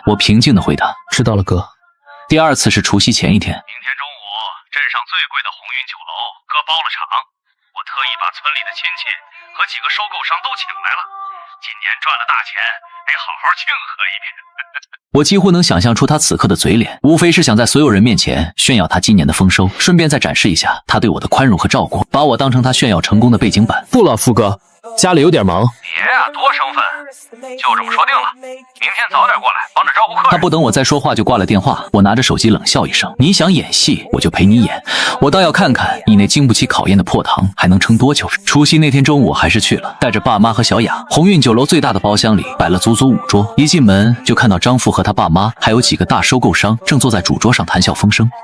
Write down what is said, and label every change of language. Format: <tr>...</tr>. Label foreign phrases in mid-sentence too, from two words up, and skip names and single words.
<zh>我平靜地回答： 知道了，哥。第2次是除夕前一天，明天中午，鎮上最貴的紅雲酒樓，哥包了場。我特意把村裡的親戚和幾個收購商都請來了，今年賺了大錢，得好好慶賀一遍。我幾乎能想象出他此刻的嘴臉，無非是想在所有人面前炫耀他今年的豐收，順便再展示一下他对我的寬容和照顧，把我當成他炫耀成功的背景板。不了，富哥，家裡有點忙。別啊，多生分，就這麼說定了，明天早點過來幫着招呼客人。他不等我再說話就掛了電話，我拿着手機冷笑一聲：你想演戲我就陪你演，我倒要看看你那經不起考驗的破塘還能撐多久。除夕那天中午還是去了，帶着爸媽和小雅。鸿運酒樓最大的包廂裡擺了足足5桌，一進門就看到張父和他爸媽還有幾個大收購商正坐在主桌上談笑風生。</zh>